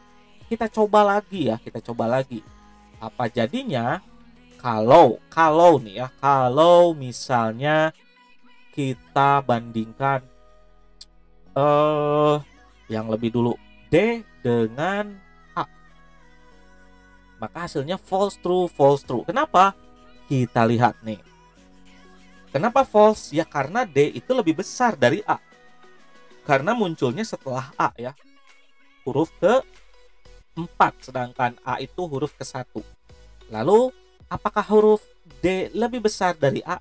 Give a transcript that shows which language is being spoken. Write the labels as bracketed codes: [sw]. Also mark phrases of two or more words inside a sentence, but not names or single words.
[id] Kita coba lagi ya, kita coba lagi. Apa jadinya kalau nih ya, kalau misalnya kita bandingkan yang lebih dulu D dengan A. Maka hasilnya [en] false true, false true. [id] Kenapa? Kita lihat nih. Kenapa false? Ya karena D itu lebih besar dari A. Karena munculnya setelah A ya. Huruf ke-4, sedangkan A itu huruf ke-1. Lalu, apakah huruf D lebih besar dari A?